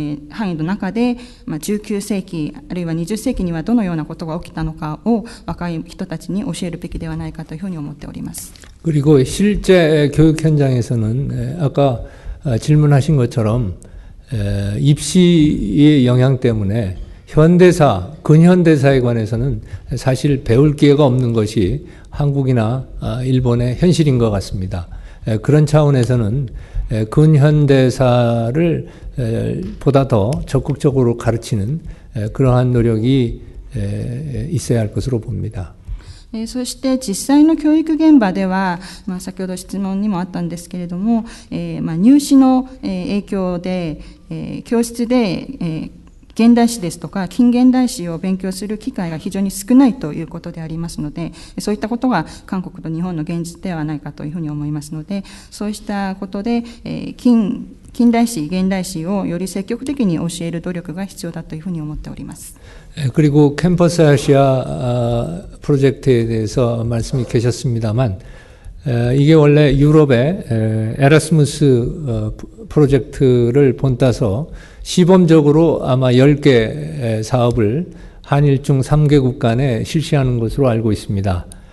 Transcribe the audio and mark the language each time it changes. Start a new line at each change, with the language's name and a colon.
Japanese: 範囲の中で、19世紀あるいは20世紀にはどのようなことが起きたのかを若い人たちに教えるべきではないかというふうに思っております。
Korean: 그리고 실제 교육 현장에서는 아까 질문하신 것처럼 입시의 영향 때문에 현대사, 근현대사에 관해서는 사실 배울 기회가 없는 것이 한국이나 일본의 현실인 것 같습니다. 그런 차원에서는 근현대사를 보다 더 적극적으로 가르치는 그러한 노력이 있어야 할 것으로 봅니다.
Japanese: そして実際の教育現場では、先ほど質問にもあったんですけれども、入試の影響で、教室で、現代史ですとか近現代史を勉強する機会が非常に少ないということでありますので、そういったことが韓国と日本の現実ではないかというふうに思いますので、そうしたことで近代史、現代史をより積極的に教える努力が必要だというふうに思っております。
Korean: 그리고 캠퍼스 아시아 프로젝트에 대해서 말씀이 계셨습니다만, 이게 원래 유럽의 에라스무스 프로젝트를 본따서 시범적으로 아마 10개 사업을 한일중 3개국 간에 실시하는 것으로 알고 있습니다.